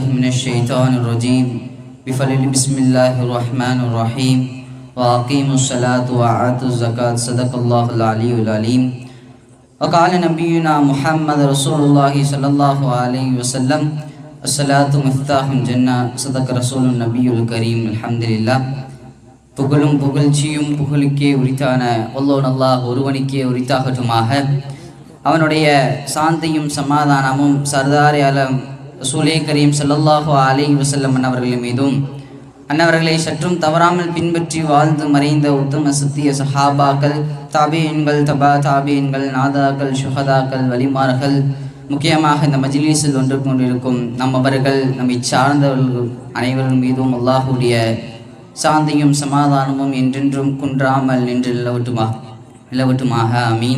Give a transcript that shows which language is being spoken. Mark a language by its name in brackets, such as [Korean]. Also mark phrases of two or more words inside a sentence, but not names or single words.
[Arabic] من الشيطان الرجيم بفضل بسم الله الرحمن الرحيم وأقيموا الصلاة وآتوا الزكاة صدق الله العلي العليم وقال نبينا محمد رسول الله صلى الله عليه وسلم الصلاة مفتاح الجنة صدق رسول النبي الكريم الحمد لله [Tamil] புகழும் புகழ்ச்சியும் புகழுக்கே உரித்தான வல்லோன் அல்லாஹ் ஒருவனுக்கே உரித்தாகட்டுமாக. அவனுடைய சாந்தியும் சமாதானமும் சர்தார் ஆலம் ரசூலே கரீம் [Arabic] صلى الله عليه وسلم [Tamil] அன்னவர்கள் மீதும் அன்னவர்களை சற்றும் தவறாமல் பின்பற்றி வாழ்ந்து மறைந்த உத்தம சத்திய சஹாபாக்கள், தாபீன்கள், தபா தாபீன்கள், நாதாக்கள், ஷுஹதாக்கள், வலிமார்கள், முக்கியமாக இந்த மஜ்லிஸில் ஒன்று கொண்டிருக்கும் நம்மவர்கள், நம்மை சார்ந்தவர்கள் அனைவர்கள் மீதும் அல்லாஹுடைய சாந்தியும் சமாதானமும் என்றென்றும் குன்றாமல் நின்று நிலவட்டுமாக அமீன்.